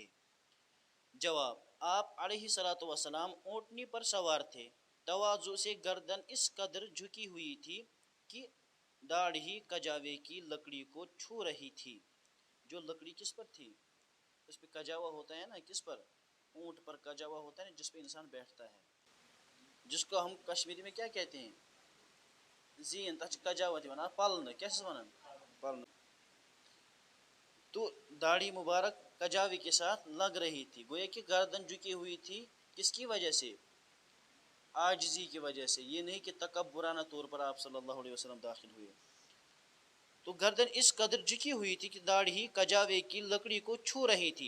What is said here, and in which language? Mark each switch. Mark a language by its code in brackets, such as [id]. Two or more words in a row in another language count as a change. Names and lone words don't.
[ur] جواب: آپ علیہ الصلاۃ والسلام اونٹنی پر سوار تھے، تواضع سے گردن اس قدر جھکی ہوئی تھی کہ داڑھی کجاوے کی لکڑی کو چھو رہی تھی۔ جو لکڑی کس پر تھی؟ اس پہ کجاوا ہوتا ہے نا، کس پر؟ اونٹ پر کجاوا ہوتا ہے نا، جس پہ انسان بیٹھتا ہے، جس کو ہم کشمیری میں کیا کہتے ہیں؟ [ks] زین تچ کجاوا تھی ونان پلن، کیسے ونان پلن۔ [ur] تو داڑھی مبارک کجاوے کے ساتھ لگ رہی تھی، گویا کہ گردن جھکی ہوئی تھی۔ کس کی وجہ سے؟ عاجزی کی وجہ سے، یہ نہیں کہ تکبرانہ طور پر آپ صلی اللہ علیہ وسلم داخل ہوئے۔ تو گردن اس قدر جھکی ہوئی تھی کہ داڑھی کجاوے کی لکڑی کو چھو رہی تھی۔